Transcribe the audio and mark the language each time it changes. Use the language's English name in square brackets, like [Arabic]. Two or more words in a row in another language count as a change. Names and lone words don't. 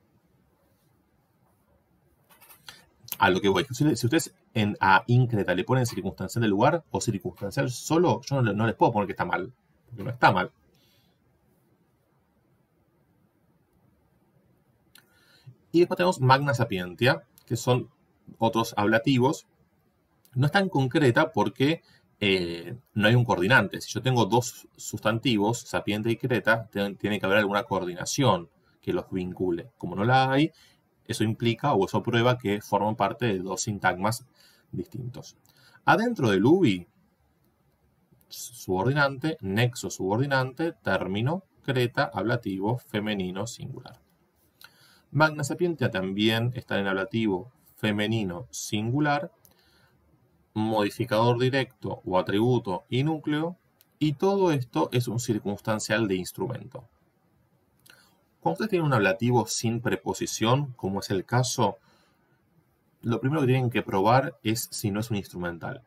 [Spanish] A lo que voy. Si ustedes a increta le ponen circunstancial del lugar o circunstancial solo, yo no les puedo poner que está mal. Porque no está mal. Y después tenemos [Latin] magna sapientia, [Spanish] que son otros ablativos. No es tan concreta porque no hay un coordinante. Si yo tengo dos sustantivos, sapiente y creta, tiene que haber alguna coordinación que los vincule. Como no la hay, eso implica o eso prueba que forman parte de dos sintagmas distintos. Adentro del UBI, subordinante, nexo subordinante, término, creta, ablativo, femenino, singular. [Latin] Magna sapientia [Spanish] también está en ablativo femenino singular, modificador directo o atributo y núcleo, y todo esto es un circunstancial de instrumento. Cuando ustedes tienen un ablativo sin preposición, como es el caso, lo primero que tienen que probar es si no es un instrumental.